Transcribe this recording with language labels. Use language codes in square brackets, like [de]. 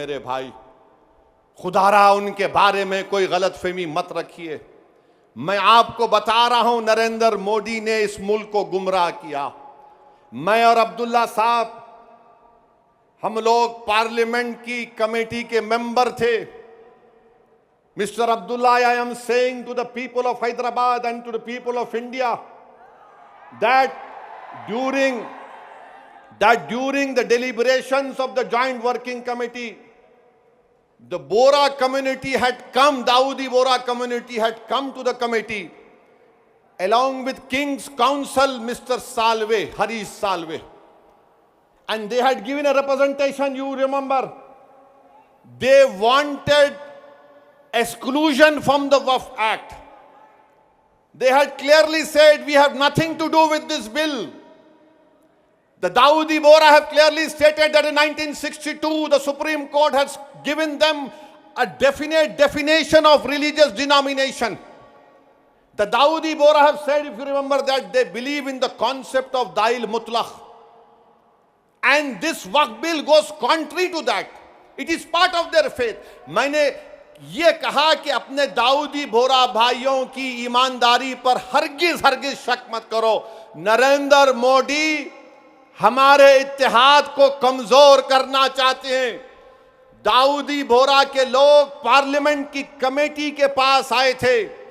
[hi] मेरे भाई, खुदारा उनके बारे में कोई गलतफहमी मत रखिए। मैं आपको बता रहा हूं नरेंद्र मोदी ने इस मुल्क को गुमराह किया। मैं और अब्दुल्ला साहब हम लोग पार्लियामेंट की कमेटी के मेंबर थे। [en] Mr. Abdullah, I am saying to the people of Hyderabad and to the people of India that during the deliberations of the Joint Working Committee, the Bora community had come, Dawoodi Bora community had come to the committee along with King's Counsel, Mr. Salve, Harish Salve. And they had given a representation, you remember. They wanted exclusion from the Waqf Act. They had clearly said, we have nothing to do with this bill. The Dawoodi Bora have clearly stated that in 1962, the Supreme Court has given them a definite definition of religious denomination. The Dawoodi Bora have said, if you remember, that they believe in the concept of Dail Mutlaq. And this Waqf bill goes contrary to that. It is part of their faith. [hi] मैंने ये कहा कि अपने दाऊदी बोरा भाइयों की ईमानदारी पर हरगिज शक मत करो। नरेंद्र मोदी हमारे इत्तेहाद को कमजोर करना चाहते हैं। दाऊदी बोरा के लोग पार्लियामेंट की कमेटी के पास आए थे।